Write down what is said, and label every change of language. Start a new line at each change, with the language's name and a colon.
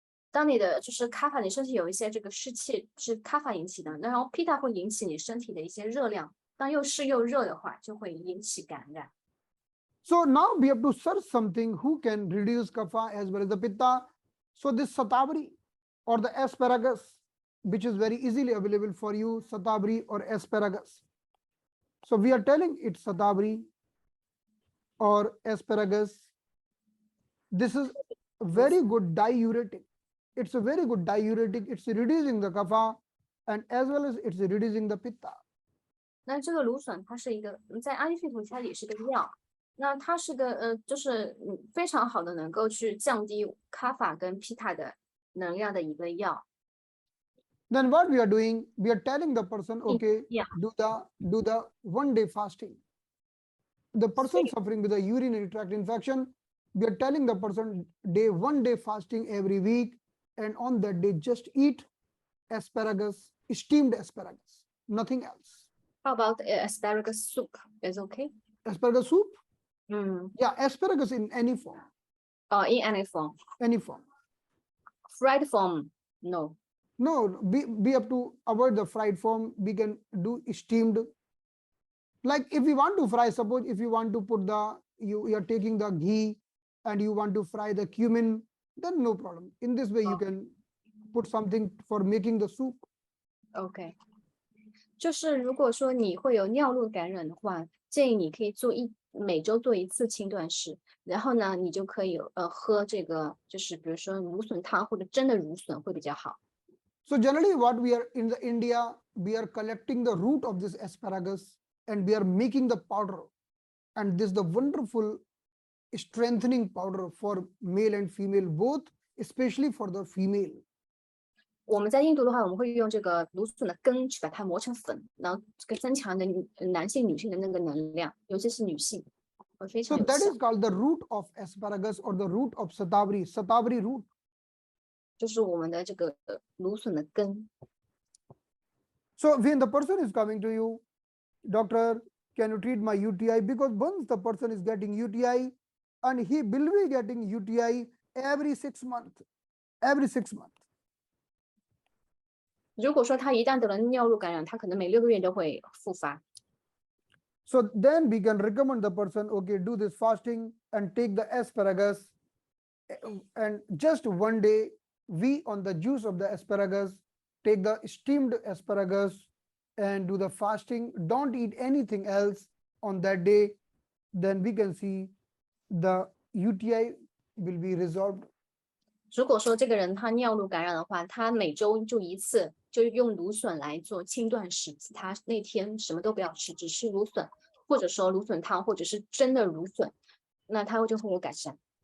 Chinese: 当你的就是 kapha 你身体有一些这个湿气是 kapha 引起的，然后 pitta 会引起你身体的一些热量，当又湿又热的话，就会引起感染。
English: So now we have to search something who can reduce kapha as well as the pitta. So this satabri or the asparagus, which is very easily available for you, satabri or asparagus. So we are telling it satabri or asparagus This is a
Chinese: 芦
English: very
Chinese: 笋
English: good diuretic. It's a very good diuretic. It's reducing the kapha and as well as it's reducing the pitta.
Chinese: 那这个芦笋它是一个在阿育吠陀它也是个药，那它是个就是非常好的能够去降低卡法跟皮塔的能量的一个药。
English: Then what we are doing, we are telling the person, okay, Yeah. do the 1 day fasting. The person suffering with a urinary tract infection, we are telling the person 1 day fasting every week, and on that day just eat asparagus, steamed asparagus, nothing else. How about asparagus soup? Is okay? Asparagus soup? Mm. Yeah, asparagus in any form. In any form. Any form. Fried form? No. No, we have to avoid the fried form. We can do steamed. Like if we want to fry, suppose if you want to put you are taking the ghee and you want to fry the cumin, then no problem. In this way, you can put something for making the soup.
Chinese: OK， 就是如果说你会有尿路感染的话，建议你可以每周做一次轻断食，然后呢，你就可以喝这个，就是比如说芦笋汤或者蒸的芦笋会比较好。
English: So generally, what we are in India, we are collecting the root of this asparagus and we are making the powder, and this is the wonderful strengthening powder for male and female both, especially for the female.
Chinese: 我们在印度的话，我们会用这个芦笋的根去把它磨成粉，然后这个增强的男性、女性的那个能量，尤其是女性，非常
English: So
Chinese: 有效。
English: that is called the root of asparagus or the root of satabri root.
Chinese: 就是我们的这个芦笋的根。
English: So when the person is coming to you, doctor, can you treat my UTI? Because once the person is getting UTI, and he will be getting UTI every 6 months, every 6 months.
Chinese: 如果说他一旦得了尿路感染，他可能每6个月都会复发。
English: So then we can recommend the person, okay, do this fasting and take the asparagus, and just 1 day, we on the juice of the asparagus, take the steamed asparagus and do the fasting. Don't eat anything else on that day. Then we can see the UTI will be resolved.
Chinese: 如果说这个人他尿路感染的话，他每周就一次，就用芦笋来做轻断食，他那天什么都不要吃，只吃芦笋，或者说芦笋汤，或者是蒸的芦笋，那他就会有改善。